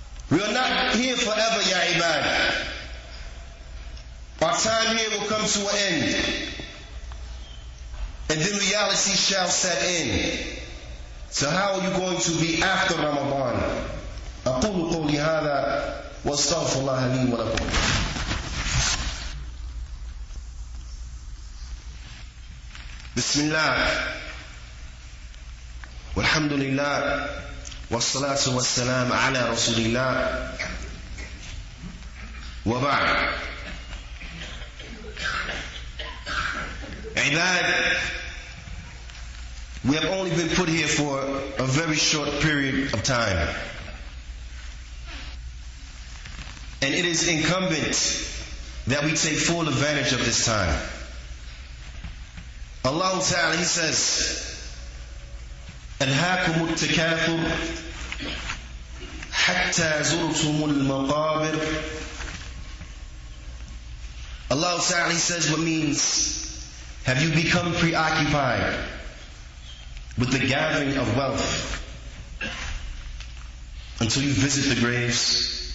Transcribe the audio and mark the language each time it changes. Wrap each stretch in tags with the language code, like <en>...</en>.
<en>We are not here forever, ya ibad. Our time here will come to an end. And then reality shall set in. So how are you going to be after Ramadan?</en> <ar>أقول قولي هذا واستغفر الله لي ولكم. بسم الله والحمد لله والصلاة والسلام على رسول الله وبعد.</ar> <en>Ibad, we have only been put here for a very short period of time. And it is incumbent that we take full advantage of this time. Allah Ta'ala, He says,</en> <ar>ألهاكم التكاثر حتى زرتم المقابر.</ar> <en>Allah Ta'ala, He says, what means, have you become preoccupied with the gathering of wealth until you visit the graves?</en>